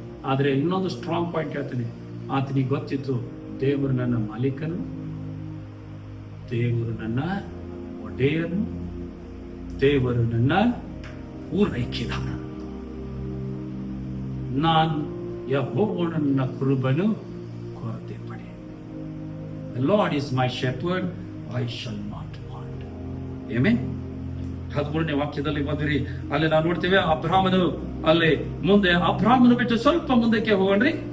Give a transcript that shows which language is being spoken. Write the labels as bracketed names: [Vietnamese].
[Kannada] ಆದ್ರೆ ಇನ್ನೊಂದು strong point ಹೇಳ್ತಾನೆ, ಆತನಿಗೆ ಗೊತ್ತಿತ್ತು ದೇವರು ನನ್ನ ಮಾಲೀಕನು, ದೇವರು ನನ್ನ ಒಡೆಯನು, ದೇವರು ನನ್ನ ಪೂರೈಕೆದಾರನು, ನಾನು ಯೆಹೋವನು ನನ್ನ ಕುರುಬನು, ಕೊರತೆ ಪಡೆ. [English] The Lord is my shepherd, I shall not want. [Kannada] Amen. 13ನೇ ವಾಕ್ಯದಲ್ಲಿ ಬಂದ್ರಿ. ಅಲ್ಲಿ ನಾವು ನೋಡ್ತೇವೆ ಅಬ್ರಾಮನು, ಅಲ್ಲಿ ಮುಂದೆ ಅಬ್ರಾಮನು ಬಿಟ್ಟು ಸ್ವಲ್ಪ ಮುಂದಕ್ಕೆ ಹೋಗೋಣ್ರಿ.